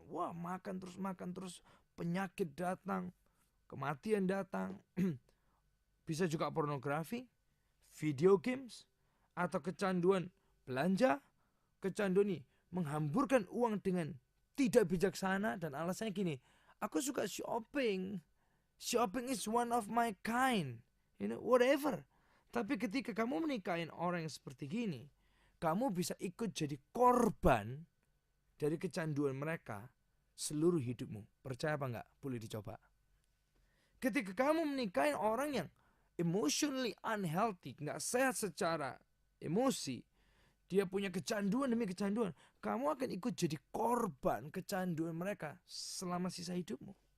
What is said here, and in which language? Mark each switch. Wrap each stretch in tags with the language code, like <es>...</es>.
<id>Wah, makan terus, penyakit datang, kematian datang. Bisa juga pornografi, video games, atau kecanduan belanja. Kecanduan ini menghamburkan uang dengan tidak bijaksana, dan alasannya gini, aku suka shopping.</id> <en>Shopping is one of my kind. Whatever.</en> <id>Tapi ketika kamu menikahin orang yang seperti gini, kamu bisa ikut jadi korban dari kecanduan mereka seluruh hidupmu. Percaya apa enggak? Boleh dicoba. Ketika kamu menikahin orang yang</id> <en>emotionally unhealthy,</en> <id>enggak sehat secara emosi, dia punya kecanduan demi kecanduan, kamu akan ikut jadi korban kecanduan mereka selama sisa hidupmu.</id>